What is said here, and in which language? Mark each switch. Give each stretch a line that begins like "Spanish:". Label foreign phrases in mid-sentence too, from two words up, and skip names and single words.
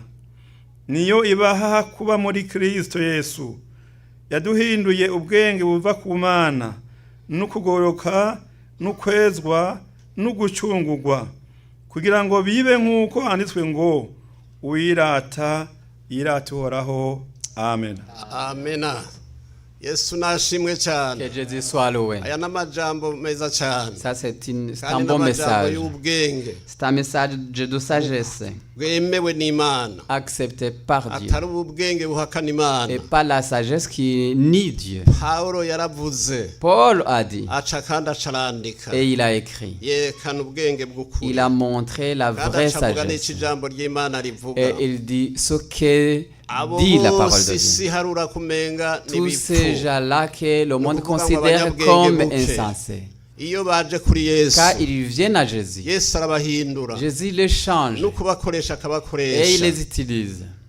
Kinyarwanda: Niyo ibaha kuba muri Kristo Yesu, yaduhinduye ubwenge buva ku Mana n'ukugoroka n'ukwezwa n'ugucungurwa, kugira ngo bibe nk'uko handitswe ngo uwirata yirata Uhoraho. Amen. Amena. Yesu nashimwe cyane.
French: Que Jésus soit loué.
Kinyarwanda: Aya namajambo meza cyane.
French: Ça c'est un bon message. C'est un message de sagesse.
Kinyarwanda: Bwemewe n'Imana.
French: Accepté par Dieu.
Kinyarwanda: Atari ubwenge buhakana Imana.
French: Et pas la sagesse qui nie Dieu.
Kinyarwanda: Paulo yaravuze.
French: Paul a dit.
Kinyarwanda: Aca kandi acarandika.
French: Et il a écrit.
Kinyarwanda: Yerekana ubwenge bw'ukuri.
French: Il a montré la vraie sagesse. Et il dit ce que dit la parole de Dieu. Tous ces gens-là que le monde considère comme insensés. Car ils viennent à Jésus. Jésus les change. Et il les utilise.